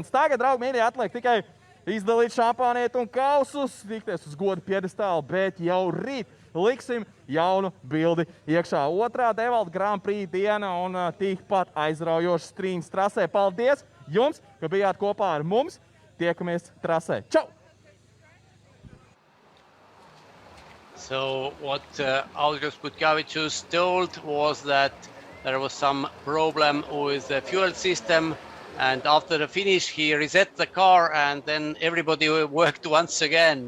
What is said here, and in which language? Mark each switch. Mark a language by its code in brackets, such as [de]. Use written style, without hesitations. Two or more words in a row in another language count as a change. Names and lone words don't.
[lv] Tagad, draugi mīļie, atliek tikai izdalīt šampānietu un kausus, tikties uz godu piedestālu, bet jau rīt liksim jaunu bildi iekšā. Otrā DEWALT Gran-pri diena un tikpat aizraujošas trīņas trasē. Paldies jums, ka bijāt kopā ar mums. Tiekamies trasē. Čau! [en] So what Audrius Butkevičius told was that there was some problem with the fuel system, and after the finish he reset the car and then everybody worked once again.